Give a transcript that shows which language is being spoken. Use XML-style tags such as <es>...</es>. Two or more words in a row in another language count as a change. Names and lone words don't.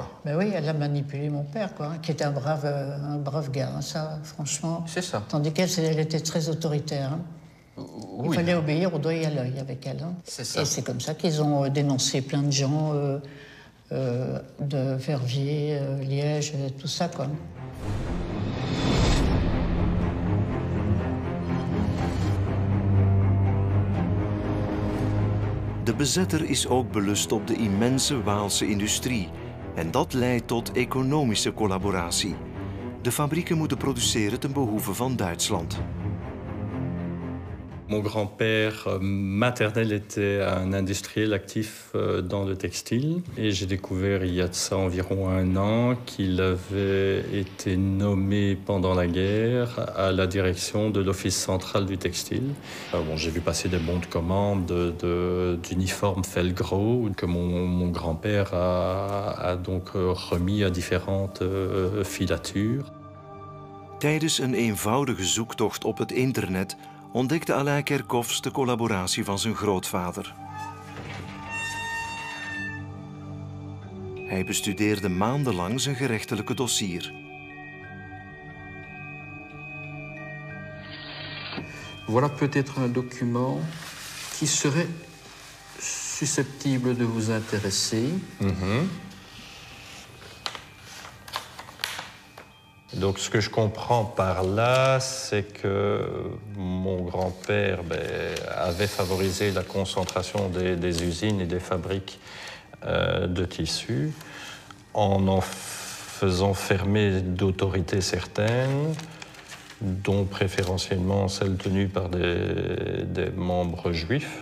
<fr>Ben oui, elle a manipulé mon père, quoi, hein, qui était un brave gars, hein, ça, franchement. C'est ça. Tandis qu'elle était très autoritaire. Hein. Il fallait obéir au doigt et à l'œil avec elle. Hein. C'est ça. Et c'est comme ça qu'ils ont dénoncé plein de gens de Verviers, Liège, tout ça, quoi.</fr> <nl>De bezetter is ook belust op de immense Waalse industrie. En dat leidt tot economische collaboratie. De fabrieken moeten produceren ten behoeve van Duitsland.</nl> <fr>Mon grand-père maternel était un industriel actif dans le textile. Et j'ai découvert il y a de ça environ 1 an qu'il avait été nommé pendant la guerre à la direction de l'Office central du textile. J'ai vu passer des bons de commande d'uniformes Felgro que mon grand-père a donc remis à différentes filatures.</fr> <nl>Tijdens een eenvoudige zoektocht op het internet ontdekte Alain Kerkhoffs de collaboratie van zijn grootvader. Hij bestudeerde maandenlang zijn gerechtelijke dossier.</nl> <fr>Voilà peut-être un document qui serait susceptible de vous intéresser. Donc ce que je comprends par là, c'est que mon grand-père avait favorisé la concentration des usines et des fabriques de tissus en faisant fermer d'autorités certaines, dont préférentiellement celles tenues par des membres juifs.</fr>